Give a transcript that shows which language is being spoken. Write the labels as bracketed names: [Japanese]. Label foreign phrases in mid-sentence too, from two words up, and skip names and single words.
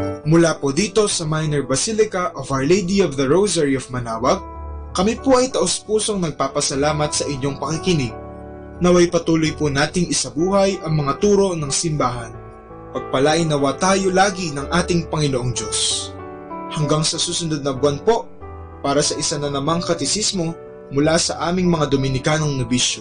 [Filipino] Mula po dito sa Minor Basilica of Our Lady of the Rosary of Manaoag, kami po ay taos-pusong nagpapasalamat sa inyong pakikinig. Naway patuloy po nating isabuhay ang mga turo ng simbahan. Pagpalain nawa tayo lagi ng ating Panginoong Diyos. Hanggang sa susunod na buwan po, para sa isa na namang katisismo mula sa aming mga Dominikanong nobisyo.